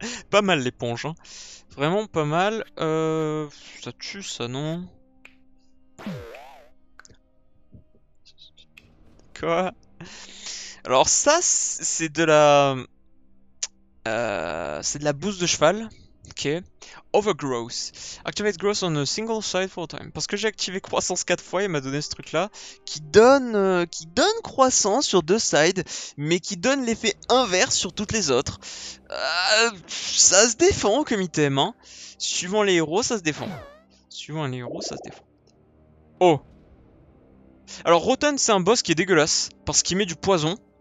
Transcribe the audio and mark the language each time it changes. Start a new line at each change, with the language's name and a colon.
French: Pas mal l'éponge, hein. Vraiment pas mal. Ça tue ça, non? Quoi? Alors ça, c'est de la... c'est de la bouse de cheval. Ok. Overgrowth.
English: Activate growth on a single side for a time.
French: Parce que j'ai activé croissance 4 fois, il m'a donné ce truc là qui donne croissance sur 2
English: sides,
French: mais qui donne l'effet inverse sur toutes les autres. Ça se défend comme item, hein. Suivant les héros, ça se défend. Suivant les héros, ça se défend. Oh. Alors Rotten, c'est un boss qui est dégueulasse parce qu'il met du poison.